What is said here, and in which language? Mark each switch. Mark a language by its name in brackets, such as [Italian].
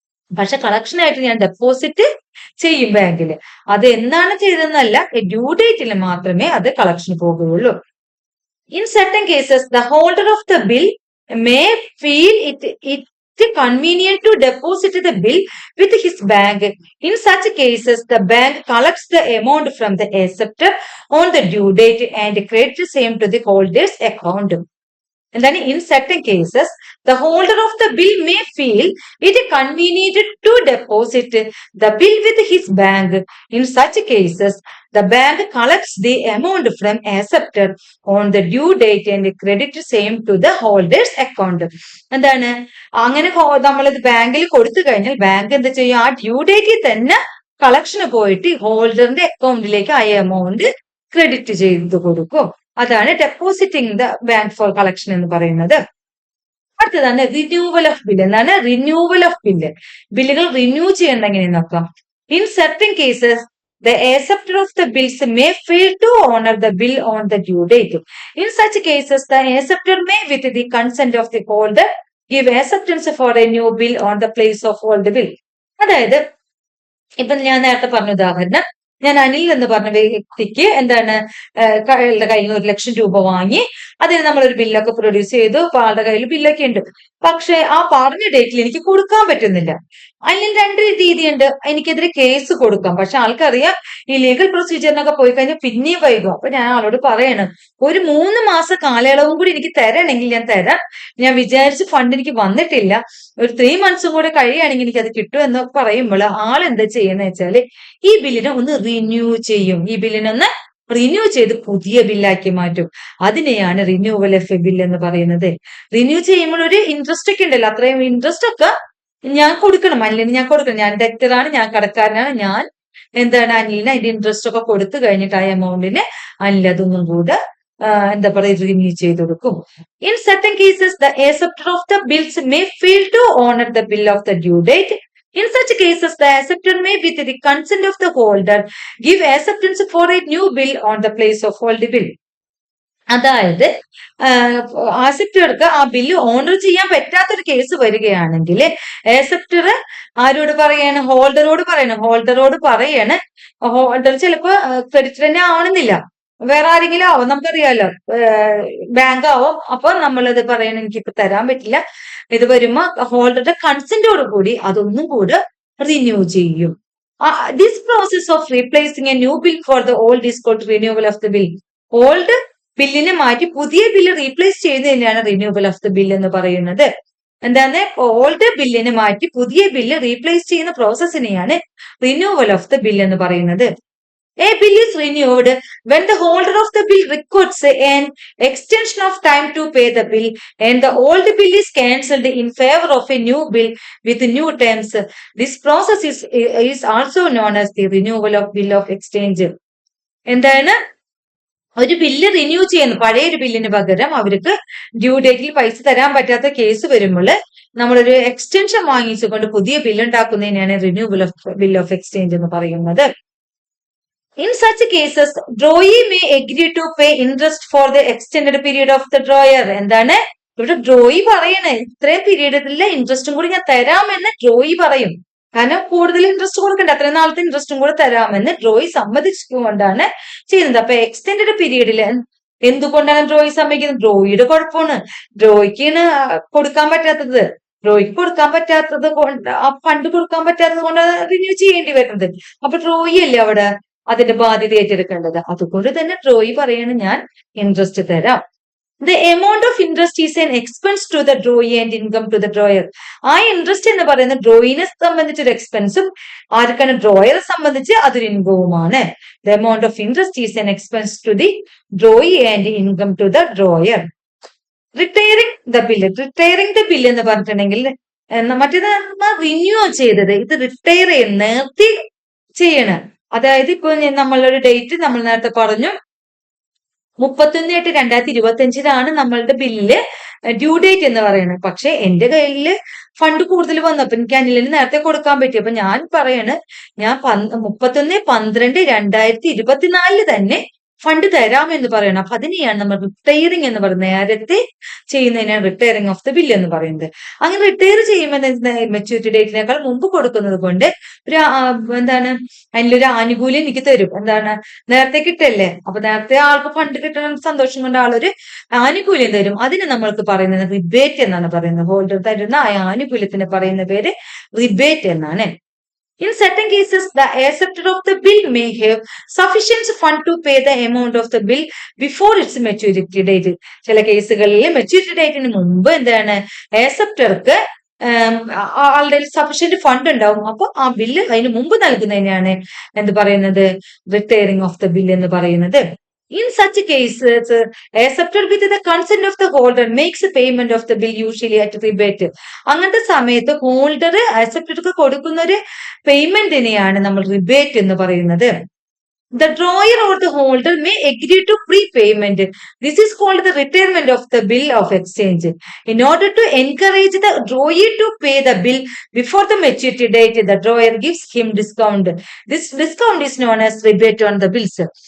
[Malayalam] പക്ഷെ കളക്ഷനായിട്ട് ഞാൻ ഡെപ്പോസിറ്റ് ചെയ്യും ബാങ്കിൽ. അത് എന്നാണ് ചെയ്തതെന്നല്ല, ഡ്യൂ ഡേറ്റിൽ മാത്രമേ അത് കളക്ഷന് പോകുകയുള്ളൂ. [English] In certain cases the holder of the bill may feel it convenient to deposit the bill with his bank. In such cases, the bank collects the amount from the acceptor on the due date and credits the same to the holder's account. And then in certain cases, the holder of the bill may feel it convenient to deposit the bill with his bank. In such cases, the bank collects the amount from acceptor on the due date and credits same to the holder's account. [Malayalam] എന്താണ്, അങ്ങനെ നമ്മളിത് ബാങ്കിൽ കൊടുത്തു കഴിഞ്ഞാൽ bank എന്താ ചെയ്യും, ആ due ഡേറ്റിൽ തന്നെ കളക്ഷന് പോയിട്ട് ഹോൾഡറിന്റെ അക്കൗണ്ടിലേക്ക് ആ എമൗണ്ട് ക്രെഡിറ്റ് ചെയ്ത് കൊടുക്കും. അതാണ് depositing the bank for collection എന്ന് പറയുന്നത്. അടുത്തതാണ് റിന്യൂവൽ ഓഫ് ബില്ല്. എന്താണ് റിന്യൂവൽ ഓഫ് ബില്ല്? ബില്ലുകൾ റിന്യൂ ചെയ്യേണ്ട എങ്ങനെ നോക്കാം. [English] In certain cases the acceptor of the bills may fail to honor the bill on the due date. In such cases, the acceptor may, with the consent of the holder, give acceptance for a new bill on the place of old bill. [Malayalam] അതായത് ഇപ്പൊ ഞാൻ നേരത്തെ പറഞ്ഞ ഉദാഹരണം, ഞാൻ അനിൽ എന്ന് പറഞ്ഞ വ്യക്തിക്ക് എന്താണ് അയാളുടെ കയ്യിൽ നിന്ന് 1,00,000 രൂപ വാങ്ങി, അതിന് നമ്മളൊരു ബില്ലൊക്കെ പ്രൊഡ്യൂസ് ചെയ്തു. അപ്പൊ ആളുടെ കയ്യിൽ ബില്ലൊക്കെ ഉണ്ട്. പക്ഷെ ആ പറഞ്ഞ ഡേറ്റിൽ എനിക്ക് കൊടുക്കാൻ പറ്റുന്നില്ല. അതിൽ രണ്ട് രീതിയുണ്ട്. എനിക്കെതിരെ കേസ് കൊടുക്കാം. പക്ഷെ ആൾക്കറിയാം ഈ ലീഗൽ പ്രൊസീജിയറിനൊക്കെ പോയി കഴിഞ്ഞാൽ പിന്നെയും വൈകും. അപ്പൊ ഞാൻ ആളോട് പറയണം, ഒരു 3 മാസ കാലയളവും കൂടി എനിക്ക് തരണമെങ്കിൽ ഞാൻ തരാം. ഞാൻ വിചാരിച്ച ഫണ്ട് എനിക്ക് വന്നിട്ടില്ല, ഒരു 3 മന്ത്സും കൂടെ കഴിയുകയാണെങ്കിൽ എനിക്ക് അത് കിട്ടും എന്ന് പറയുമ്പോൾ ആളെന്താ ചെയ്യുന്നത് വെച്ചാല് ഈ ബില്ലിനെ ഒന്ന് റിന്യൂ ചെയ്യും. ഈ ബില്ലിനൊന്ന് റിന്യൂ ചെയ്ത് പുതിയ ബില്ലാക്കി മാറ്റും. അതിനെയാണ് റിന്യൂവൽ ഓഫ് എ ബിൽ എന്ന് പറയുന്നത്. റിന്യൂ ചെയ്യുമ്പോൾ ഒരു ഇൻട്രസ്റ്റ് ഒക്കെ ഉണ്ടല്ലോ, അത്രയും ഇൻട്രസ്റ്റ് ഒക്കെ ഞാൻ കൊടുക്കണം. അനിലിന് ഞാൻ കൊടുക്കണം. ഞാൻ ഡെക്ടറാണ്, ഞാൻ കടക്കാരനാണ്. ഞാൻ എന്താണ് അനിലിന് അതിന്റെ ഇൻട്രസ്റ്റ് ഒക്കെ കൊടുത്തു കഴിഞ്ഞിട്ട് ആ എമൗണ്ടിന് അനിൽ അതൊന്നും കൂടെ എന്താ പറയുക റിന്യൂ ചെയ്ത് കൊടുക്കും. [English] In certain cases the acceptor of the bills may fail to honor the bill of the due date. In such cases, the acceptor may, with the consent of the holder, give acceptance for a new bill on the place of old bill. [Malayalam] അതായത് ആക്സെപ്റ്റർക്ക് ആ bill owner ചെയ്യാൻ പറ്റാത്തൊരു case വരികയാണെങ്കിൽ acceptor ആരോട് പറയാണ്? ഹോൾഡറോട് പറയണം. Holder ചിലപ്പോ credit തന്നെ ആവണമെന്നില്ല, വേറെ ആരെങ്കിലും ആവും, നമുക്കറിയാലോ, ബാങ്ക് ആവും. അപ്പൊ നമ്മളത് പറയണം, എനിക്കിപ്പോ തരാൻ പറ്റില്ല. ഇത് വരുമ്പോ ഹോൾഡറുടെ കൺസെന്റോട് കൂടി അതൊന്നും കൂടെ റിന്യൂ ചെയ്യും. [English] This process of replacing a new bill for the old is called renewal of the bill. [Malayalam] Old ബില്ലിനെ മാറ്റി പുതിയ ബില്ല് റീപ്ലേസ് ചെയ്യുന്നതിനാണ് റിന്യൂവൽ ഓഫ് ദ ബിൽ എന്ന് പറയുന്നത്. എന്താണ്? ഓൾഡ് ബില്ലിനെ മാറ്റി പുതിയ ബില്ല് റീപ്ലേസ് ചെയ്യുന്ന പ്രോസസ്സിനെയാണ് റിന്യൂവൽ ഓഫ് ദ ബിൽ എന്ന് പറയുന്നത്. [English] A bill is renewed when the holder of the bill requests an extension of time to pay the bill and the old bill is cancelled in favor of a new bill with new terms. This process is also known as the renewal of bill of exchange. [Malayalam] എന്താണ്? ഒരു bill renew ചെയ്യുന്നു, പഴയ ഒരു ബില്ലിന് പകരം അവർക്ക് due ഡേറ്റിൽ പൈസ തരാൻ പറ്റാത്ത കേസ് വരുമ്പോൾ നമ്മളൊരു എക്സ്റ്റൻഷൻ വാങ്ങിച്ചുകൊണ്ട് പുതിയ bill ഉണ്ടാക്കുന്നതിനാണ് renewal of bill of exchange എന്ന് പറയുന്നത്. [English] In such cases, drawee may agree to pay interest for the extended period of the drawer. [Malayalam] എന്താണ് ഇവിടെ ഡ്രോയി പറയണേ? ഇത്രയും പീരീഡിലെ ഇൻട്രസ്റ്റും കൂടി ഞാൻ തരാമെന്ന് ഡ്രോയി പറയും. കാരണം കൂടുതൽ ഇൻട്രസ്റ്റ് കൊടുക്കണ്ട, അത്രയും നാളത്തെ ഇൻട്രസ്റ്റും കൂടെ തരാമെന്ന് ഡ്രോയി സമ്മതിച്ചുകൊണ്ടാണ് ചെയ്യുന്നത്. അപ്പൊ എക്സ്റ്റെൻഡഡ് പീരീഡിൽ എന്തുകൊണ്ടാണ് ഡ്രോയി സമ്മതിക്കുന്നത്? ഡ്രോയിയുടെ കുഴപ്പമാണ്. ഡ്രോയിക്കാണ് കൊടുക്കാൻ പറ്റാത്തത്. ഡ്രോയിക്ക് കൊടുക്കാൻ പറ്റാത്തത് കൊണ്ട്, ആ ഫണ്ട് കൊടുക്കാൻ പറ്റാത്തത് കൊണ്ടാണ് റിന്യൂ ചെയ്യേണ്ടി വരുന്നത്. അപ്പൊ ഡ്രോയി അല്ലേ അവിടെ അതിന്റെ ബാധ്യത ഏറ്റെടുക്കേണ്ടത്. അതുകൊണ്ട് തന്നെ ഡ്രോയി പറയാണ്, ഞാൻ ഇൻട്രസ്റ്റ് തരാം. [English] The amount of interest is an expense to the drawee and income to the drawer. [Malayalam] ആ ഇൻട്രസ്റ്റ് എന്ന് പറയുന്നത് ഡ്രോയിനെ സംബന്ധിച്ച് ഒരു എക്സ്പെൻസും ആർക്കാണ്? ഡ്രോയറെ സംബന്ധിച്ച് അതൊരു ഇൻകവുമാണ്. [English] The amount of interest is an expense to the drawee and income to the drawer. Retiring the bill. [Malayalam] Retiring the bill എന്ന് പറഞ്ഞിട്ടുണ്ടെങ്കിൽ മറ്റേത് റിന്യൂ ചെയ്തത്, ഇത് റിട്ടയർ നിർത്തി ചെയ്യണം. അതായത് ഇപ്പൊ നമ്മളൊരു ഡേറ്റ് നമ്മൾ നേരത്തെ പറഞ്ഞു, 31/8/2025 നമ്മളുടെ ബില്ല് ഡ്യൂ ഡേറ്റ് എന്ന് പറയുന്നത്. പക്ഷെ എന്റെ കയ്യില് ഫണ്ട് കൂടുതൽ വന്നപ്പോ എനിക്ക് അനിലിന് നേരത്തെ കൊടുക്കാൻ പറ്റി. അപ്പൊ ഞാൻ പറയാണ്, ഞാൻ 31/12/2024 തന്നെ ഫണ്ട് തരാമെന്ന് പറയണം. അപ്പൊ അതിനെയാണ് നമ്മൾ റിട്ടയറിംഗ് എന്ന് പറയുന്നത്. നേരത്തെ ചെയ്യുന്നതിനാണ് റിട്ടയറിംഗ് ഓഫ് ദ ബിൽ എന്ന് പറയുന്നത്. അങ്ങനെ റിട്ടയർ ചെയ്യുമ്പോൾ മെച്യൂരിറ്റി ഡേറ്റിനേക്കാൾ മുമ്പ് കൊടുക്കുന്നത് കൊണ്ട് ഒരു എന്താണ് അതിലൊരു ആനുകൂല്യം എനിക്ക് തരും. എന്താണ്? നേരത്തെ കിട്ടല്ലേ, അപ്പൊ നേരത്തെ ആൾക്ക് ഫണ്ട് കിട്ടണം സന്തോഷം കൊണ്ട് ആളൊരു ആനുകൂല്യം തരും. അതിന് നമ്മൾക്ക് പറയുന്നത് റിബേറ്റ് എന്നാണ് പറയുന്നത്. ഹോൾഡർ തരുന്ന ആ ആനുകൂല്യത്തിന് പറയുന്ന പേര് റിബേറ്റ് എന്നാണ്. [English] In certain cases, the acceptor of the bill may have sufficient fund to pay the amount of the bill before its maturity date. [Malayalam] ചില കേസുകളിൽ മെച്യൂരിറ്റി ഡേറ്റിന് മുമ്പ് എന്താണ് ആക്സെപ്റ്റർക്ക് ആളുടെ സഫീഷ്യന്റ് ഫണ്ട് ഉണ്ടാവും. അപ്പൊ ആ ബില്ല് അതിന് മുമ്പ് നൽകുന്നതിനാണ് എന്ത് പറയുന്നത്? റിട്ടയറിംഗ് ഓഫ് ദ ബിൽ എന്ന് പറയുന്നത്. [English] In such cases, acceptor with the consent of the holder makes a payment of the bill usually at rebate. [Malayalam] അങ്ങനത്തെ സമയത്ത് ഹോൾഡർ ആക്സെപ്റ്റർക്ക് കൊടുക്കുന്ന ഒരു പേയ്മെന്റിനെയാണ് നമ്മൾ റിബേറ്റ് എന്ന് പറയുന്നത്. [English] The drawer or the holder may agree to prepayment. This is called the retirement of the bill of exchange. In order to encourage the drawer to pay the bill before the maturity date, the drawer gives him discount. This discount is known as rebate on the bills.